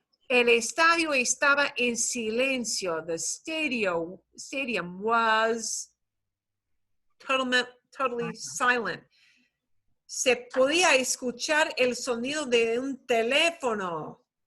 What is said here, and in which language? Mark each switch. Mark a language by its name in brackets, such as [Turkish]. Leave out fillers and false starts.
[Spanish] El estadio estaba en silencio. [English] The stadium was totally silent. [Spanish] Se podía escuchar el sonido de un teléfono.